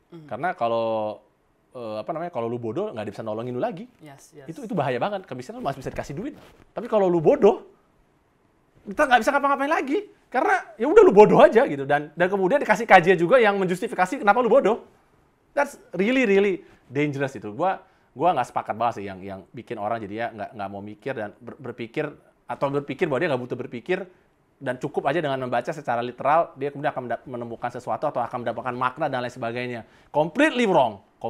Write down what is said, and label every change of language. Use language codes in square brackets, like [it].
[id] Karena kalau kalau lu bodoh nggak bisa nolongin lu lagi. [en] Yes. [id] Itu bahaya banget. Kemiskinan lu masih bisa dikasih duit. Tapi kalau lu bodoh, kita nggak bisa ngapa-ngapain lagi. Karena ya udah lu bodoh aja gitu. Dan kemudian dikasih kajian juga yang menjustifikasi kenapa lu bodoh. [en] That's really dangerous [id] itu. Gua nggak sepakat banget sih yang bikin orang jadi ya nggak mau mikir dan berpikir bahwa dia nggak butuh berpikir dan cukup aja dengan membaca secara literal, dia kemudian akan menemukan sesuatu atau akan mendapatkan makna dan lain sebagainya. [en] Completely wrong.